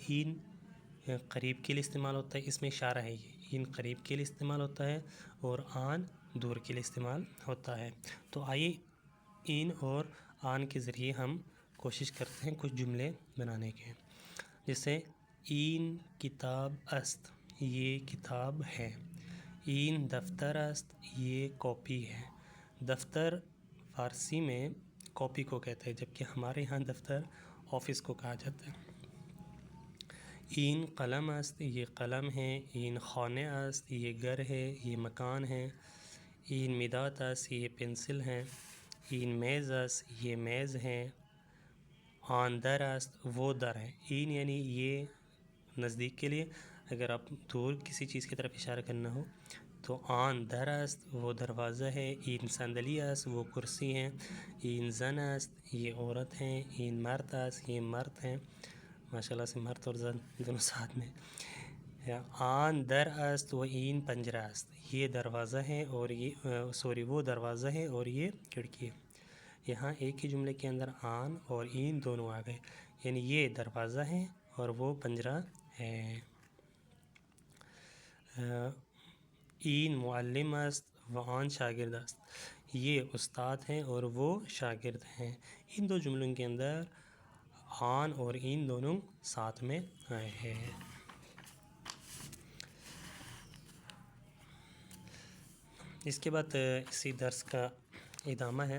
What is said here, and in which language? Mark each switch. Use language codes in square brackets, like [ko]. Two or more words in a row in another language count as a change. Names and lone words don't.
[ur] این قریب کے لیے استعمال ہوتا ہے، اس میں اشارہ ہے. یہ این قریب کے لیے استعمال ہوتا ہے اور آن دور کے لیے استعمال ہوتا ہے. تو آئیے این اور آن کے ذریعے ہم کوشش کرتے ہیں کچھ جملے بنانے کے. [fa] جیسے این کتاب است، [ur] یہ کتاب ہے. [fa] این دفتر است، [ur] یہ کاپی ہے. دفتر فارسی میں کاپی کو کہتے ہیں، جبکہ ہمارے ہاں دفتر آفس کو کہا جاتا ہے. [fa] این قلم است، [ur] یہ قلم ہے. [fa] این خانه است، [ur] یہ گھر ہے، یہ مکان ہے. [fa] این مداد است، [ur] یہ پنسل ہے. [fa] این میز است، [ur] یہ میز ہے. [fa] آن در است، [ur] وہ در ہے. این یعنی یہ نزدیک کے لیے، اگر آپ دور کسی چیز کی طرف اشارہ کرنا ہو تو [fa] آن در است، [ur] وہ دروازہ ہے. [fa] این صندلی است، [ur] وہ کرسی ہے. [fa] این زن است، [ur] یہ عورت ہے. [fa] این مرد است، [ur] یہ مرد ہیں. [ar] ماشاء اللہ [ur] سے مرد اور زن دونوں ساتھ میں. [fa] آن در است و این پنجرہ است، [ur] یہ دروازہ ہے اور یہ وہ دروازہ ہے اور یہ کھڑکی ہے. یہاں ایک ہی جملے کے اندر آن اور این دونوں آ گئے، یعنی یہ دروازہ ہے اور وہ پنجرہ ہے. [fa] این معلم است و آن شاگرد است، [ur] یہ استاد ہیں اور وہ شاگرد ہیں. ان دو جملوں کے اندر آن اور این دونوں ساتھ میں آئے ہیں. اس کے بعد اسی درس کا ادامہ ہے.